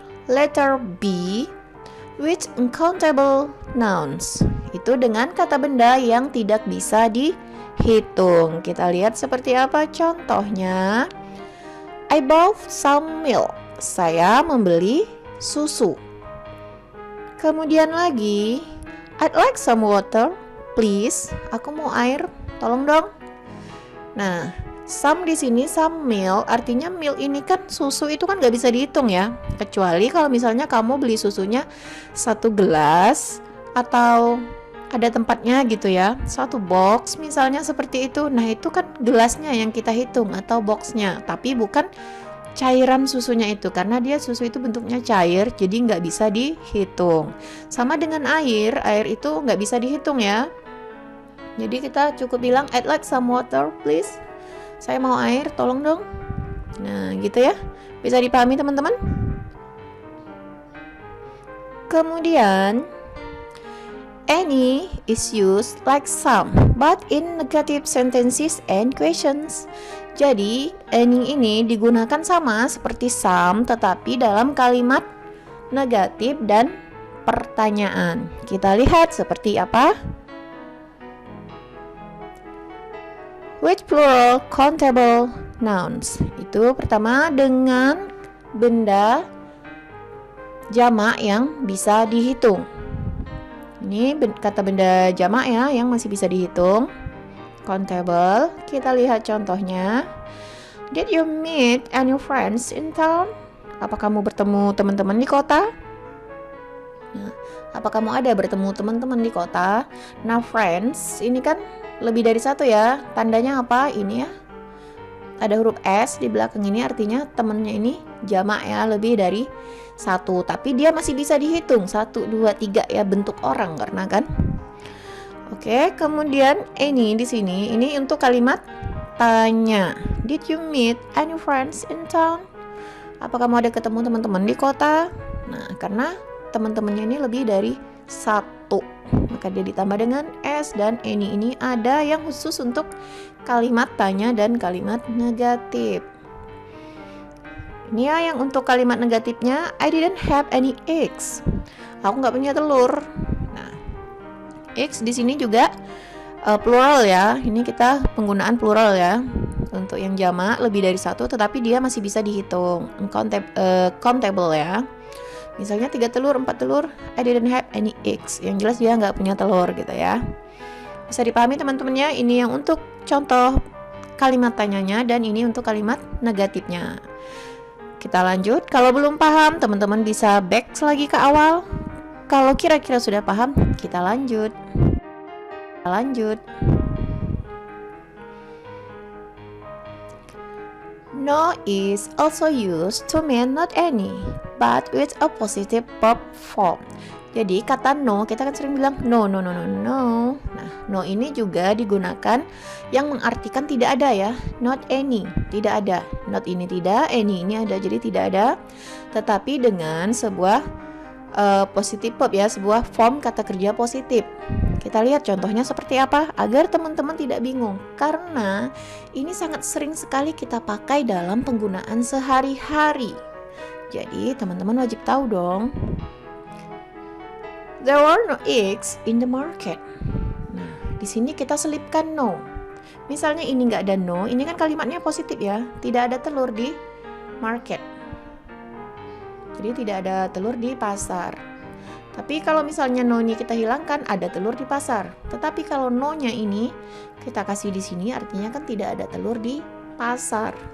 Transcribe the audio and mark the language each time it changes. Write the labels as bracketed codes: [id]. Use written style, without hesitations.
[en] Letter B, with uncountable nouns. [id] Itu dengan kata benda yang tidak bisa dihitung. Kita lihat seperti apa contohnya. [en] I bought some milk. [id] Saya membeli susu. Kemudian lagi, [en] I'd like some water, please. [id] Aku mau air, tolong dong. Nah, some di sini, [en] some milk, [id] artinya milk ini kan susu itu kan nggak bisa dihitung ya. Kecuali kalau misalnya kamu beli susunya 1 gelas atau ada tempatnya gitu ya, 1 box misalnya seperti itu. Nah, itu kan gelasnya yang kita hitung atau boxnya, tapi bukan cairan susunya itu, karena dia susu itu bentuknya cair, jadi nggak bisa dihitung. Sama dengan air itu nggak bisa dihitung ya. Jadi kita cukup bilang [en] I'd like some water, please. [id] Saya mau air, tolong dong. Nah, gitu ya. Bisa dipahami teman-teman? [en] Kemudian, any is used like some, but in negative sentences and questions. [id] Jadi, any ini digunakan sama seperti some, tetapi dalam kalimat negatif dan pertanyaan. Kita lihat seperti apa. [en] With plural countable nouns. [id] Itu pertama dengan benda jamak yang bisa dihitung. Ini kata benda jamak ya, yang masih bisa dihitung. Countable. Kita lihat contohnya. [en] Did you meet any friends in town? [id] Apa kamu bertemu teman-teman di kota? Nah, apa kamu ada bertemu teman-teman di kota? Nah, friends ini kan lebih dari 1 ya. Tandanya apa? Ini ya. Ada huruf S di belakang ini, artinya temennya ini jamak ya, lebih dari 1. Tapi dia masih bisa dihitung 1, 2, 3 ya, bentuk orang karena kan. Oke, kemudian any di sini ini untuk kalimat kotanya. [en] Did you meet any friends in town? [id] Apa kamu ada ketemu teman-teman di kota? Nah, karena teman-temannya ini lebih dari satu, maka dia ditambah dengan S, dan ini ada yang khusus untuk kalimat tanya dan kalimat negatif. Ini ya yang untuk kalimat negatifnya, [en] I didn't have any eggs. [id] Aku nggak punya telur. Nah, eggs di sini juga plural ya. Ini kita penggunaan plural ya. Untuk yang jamak lebih dari satu, tetapi dia masih bisa dihitung, countable ya. Misalnya 3 telur, 4 telur, [en] I didn't have any eggs. [id] Yang jelas dia nggak punya telur gitu ya. Bisa dipahami teman-temannya. Ini yang untuk contoh kalimat tanyanya, dan ini untuk kalimat negatifnya. Kita lanjut. Kalau belum paham, teman-teman bisa back lagi ke awal. Kalau kira-kira sudah paham, kita lanjut. [en] No is also used to mean not any, but with a positive verb form. [id] Jadi kata no, kita kan sering bilang no. Nah, no ini juga digunakan yang mengartikan tidak ada ya. Not any, tidak ada. Not ini tidak, any ini ada, jadi tidak ada. Tetapi dengan sebuah positive verb ya, sebuah form kata kerja positif. Kita lihat contohnya seperti apa agar teman-teman tidak bingung, karena ini sangat sering sekali kita pakai dalam penggunaan sehari-hari. Jadi teman-teman wajib tahu dong. [en] There were no eggs in the market. [id] Nah, di sini kita selipkan no. Misalnya ini nggak ada no, ini kan kalimatnya positif ya, tidak ada telur di market. Jadi tidak ada telur di pasar. Tapi kalau misalnya no ini kita hilangkan, ada telur di pasar. Tetapi kalau no-nya ini kita kasih di sini, artinya kan tidak ada telur di pasar.